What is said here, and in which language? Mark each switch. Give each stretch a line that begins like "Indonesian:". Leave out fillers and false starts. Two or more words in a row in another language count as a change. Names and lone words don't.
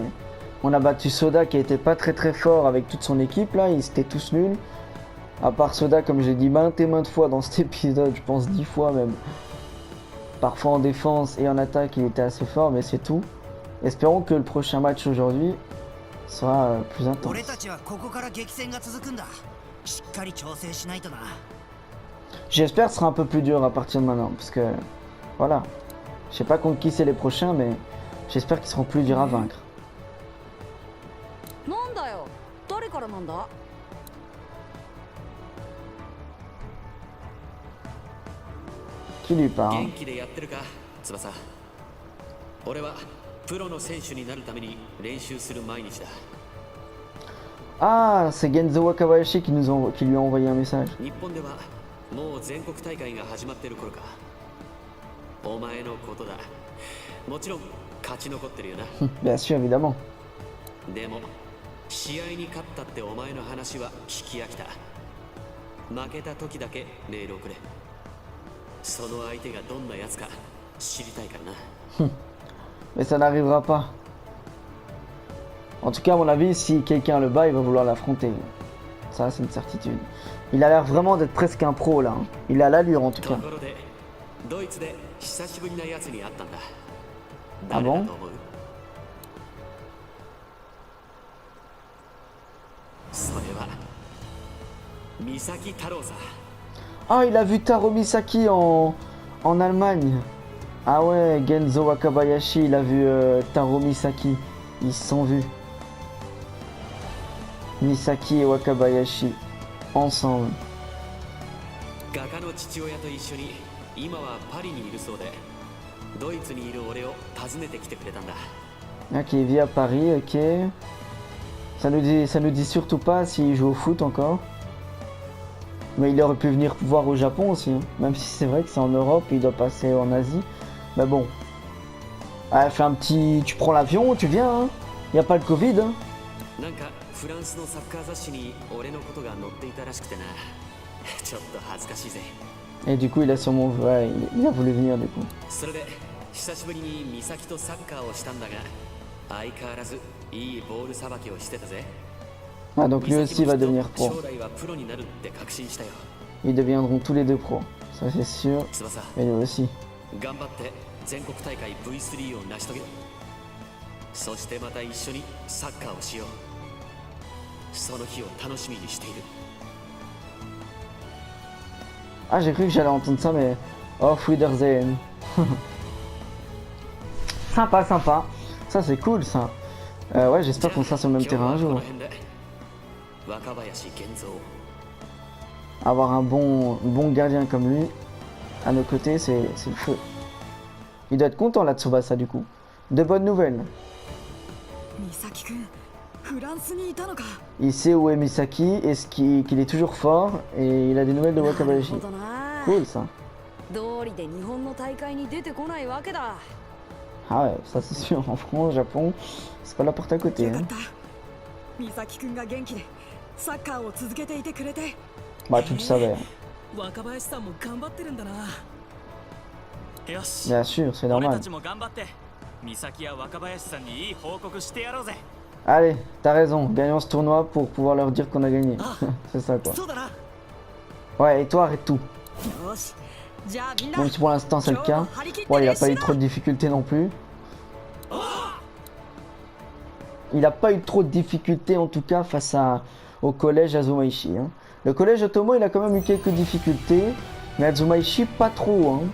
French: On a battu Soda qui était pas très fort avec toute son équipe là, ils étaient tous nuls. À part Soda, comme j'ai dit maintes et maintes fois dans cet épisode, je pense 10 fois même. Parfois en défense et en attaque, il était assez fort, mais c'est tout. Espérons que le prochain match aujourd'hui sera plus intense.
Japanese: 俺たちはここから激戦が続くんだ。しっかり調整しないとな。
French: J'espère que ce sera un peu plus dur à partir de maintenant, parce que voilà. Je sais pas contre qui c'est les prochains, mais j'espère qu'ils seront plus durs à vaincre.
Japanese: なんだよ、誰からなんだ。
French: Qui lui parle?
Japanese: 元気でやってるか翼。俺はプロの選手になるために練習する毎日だ。
French: Ah, c'est Genzo Wakabayashi qui lui a envoyé un message.
Japanese: 日本ではもう全国大会が始まってる頃か。お前のことだ。もちろん勝ち残ってるよな。
French: Bien sûr, évidemment.
Japanese: でも試合に勝ったってお前の話は聞き飽きた。負けた時だけメールをくれ。その相手がどんなやつか知りたいからな。
French: Mais ça n'arrivera pas. En tout cas, à mon avis, si quelqu'un le bat, il va vouloir l'affronter. Ça, c'est une certitude. Il a l'air vraiment d'être presque un pro là. Hein. Il a l'allure en tout
Japanese: と
French: cas.
Japanese: ころでドイツで久しぶりなやつに会ったんだ。あ誰だと思う？それは三崎太郎さ。
French: Ah, il a vu Taro Misaki en Allemagne. Ah ouais, Genzo Wakabayashi, il a vu Taro Misaki. Ils se sont vus. Misaki et Wakabayashi ensemble.
Japanese: 画家の父親と一緒に今はパリにいるそうで、ドイツにいる俺を訪ねてきてくれたんだ。
French: Ok, il vit à Paris, ok. Ça nous dit surtout pas s'il joue au foot encore. Mais il aurait pu venir voir au Japon aussi, hein. Même si c'est vrai que c'est en Europe, il doit passer en Asie. Mais bon. Ah, fais un petit... Tu prends l'avion, tu viens, hein. Y a pas le Covid, hein.
Japanese: なんかフランスのサッカー雑誌に俺のことが載っていたらしくてな。ちょっと恥ずかしいぜ。
French: Et du coup, il a sûrement... Ouais, il a voulu venir, du coup.
Japanese: それで久しぶりに美咲とサッカーをしたんだが、相変わらずいいボールさばきをしてたぜ。
French: Ah, donc lui aussi va devenir pro.
Japanese: 将来はプロになるって確信したよ。
French: Ils deviendront tous les deux pros. Ça, c'est sûr.
Japanese: 翼、
French: Et lui aussi.
Japanese: 頑張って全国大会 V3 を成し遂げろ。そしてまた一緒にサッカーをしよう。その日を楽しみにしている。
French: Ah, j'ai cru que j'allais entendre ça, mais...
German: Auf Wiedersehen.
French: Sympa, sympa. Ça, c'est cool, ça. Ouais, j'espère qu'on sera sur le même terrain un jour.
Japanese: 若林源三。
French: Avoir un bon gardien comme lui à nos côtés, c'est le feu. Il doit être content là, Tsubasa, du coup. De bonnes nouvelles.
Japanese: 美咲くん、フランスにいたのか。
French: Il sait où est Misaki et qu'il est toujours fort et il a des nouvelles de
Japanese: なる
French: Wakabayashi.
Japanese: ほどな。
French: Cool ça.
Japanese: 道理で日本の大会に出てこないわけだ。
French: Ah ouais, ça c'est sûr. En France, Japon, c'est pas la porte à côté.
Japanese: よか
French: Hein.
Japanese: った。美咲くんが元気でサッカーを続けていてくれて。
French: Bah, tu le savais.
Japanese: 若林さんも頑張ってるんだな。よし。
French: Bien sûr, c'est
Japanese: 俺
French: normal.
Japanese: たちも頑張って美咲や若林さんにいい報告してやろうぜ。
French: Allez, t'as raison. Gagnons ce tournoi pour pouvoir leur dire qu'on a gagné. C'est ça quoi.
Japanese: そうだな。
French: Ouais, et toi, arrête tout.
Japanese: よし。じゃあみんな。
French: Même si pour l'instant c'est le cas. Bon, il a pas eu trop de difficultés non plus. Il a pas eu trop de difficultés en tout cas face au collège Azumaishi. Hein. Le collège Otomo, il a quand même eu quelques difficultés. Mais Azumaishi, pas trop. Hein.